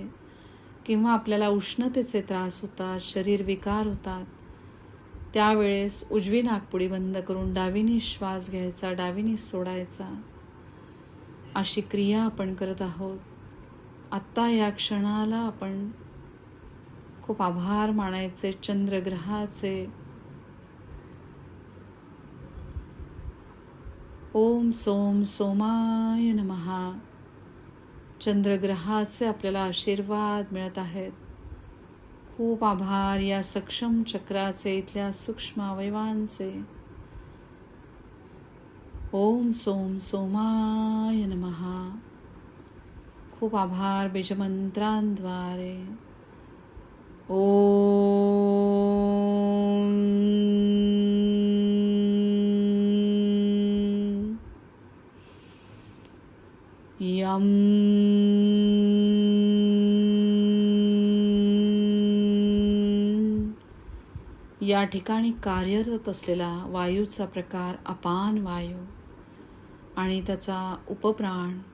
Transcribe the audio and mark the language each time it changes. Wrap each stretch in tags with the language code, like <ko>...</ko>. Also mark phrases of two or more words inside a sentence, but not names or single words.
<mr>किंवा आपल्याला उष्णतेचे त्रास होतात, शरीर विकार होतात, त्यावेळेस उजवी नाकपुडी बंद करून डावीनी श्वास घ्यायचा, डावीनी सोडायचा. अशी क्रिया आपण करत आहोत. आत्ता या क्षणाला आपण खूप आभार मानायचे चंद्रग्रहाचे.</mr> <sa>ओम सोम सोमाय नमः.</sa> <mr>चंद्रग्रहाचे आपल्याला आशीर्वाद मिळत आहेत. खूप आभार या सक्षम चक्राचे, इथल्या सूक्ष्म अवयवांचे.</mr> <sa>ओम सोम सोमाय नमः.</sa> <mr>खूप आभार बीजमंत्रांद्वारे.</mr> <sa>ओम यम</sa> <mr>या ठिकाणी कार्यरत असलेला वायूचा प्रकार अपान वायू आणि त्याचा उपप्राण</mr>